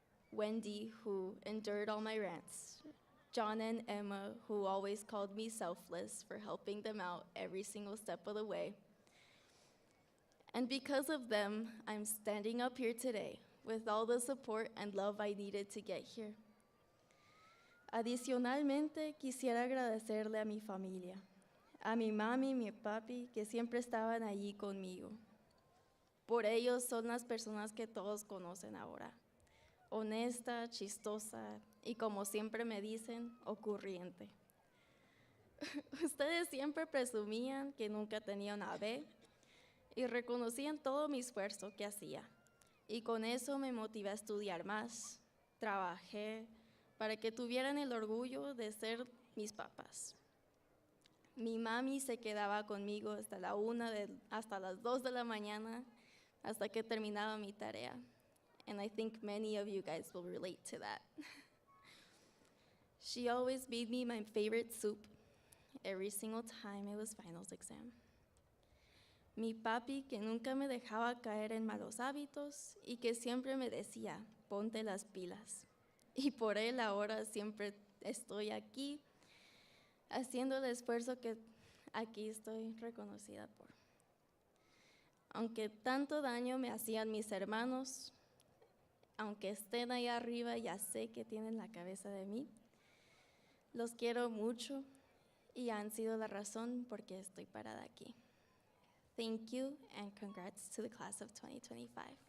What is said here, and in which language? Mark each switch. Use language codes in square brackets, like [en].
[en] Wendy, who endured all my rants. John and Emma, who always called me selfless for helping them out every single step of the way. And because of them, I'm standing up here today with all the support and love I needed to get here. [es] Adicionalmente, quisiera agradecerle a mi familia, a mi mami y mi papi, que siempre estaban allí conmigo. Por ellos son las personas que todos conocen ahora. Honesta, chistosa y, como siempre me dicen, ocurriente. Ustedes siempre presumían que nunca tenía una B y reconocían todo mi esfuerzo que hacía. Y con eso me motivé a estudiar más. Trabajé para que tuvieran el orgullo de ser mis papás. Mi mami se quedaba conmigo hasta las 2 de la mañana, hasta que terminaba mi tarea. [en] And I think many of you guys will relate to that. She always made me my favorite soup every single time it was finals exam. [es] Mi papi, que nunca me dejaba caer en malos hábitos y que siempre me decía, ponte las pilas. Y por él ahora siempre estoy aquí, haciendo el esfuerzo que aquí estoy reconocida por. Aunque tanto daño me hacían mis hermanos, aunque estén ahí arriba, ya sé que tienen la cabeza de mí. Los quiero mucho y han sido la razón por qué estoy parada aquí. [en] Thank you and congrats to the class of 2025.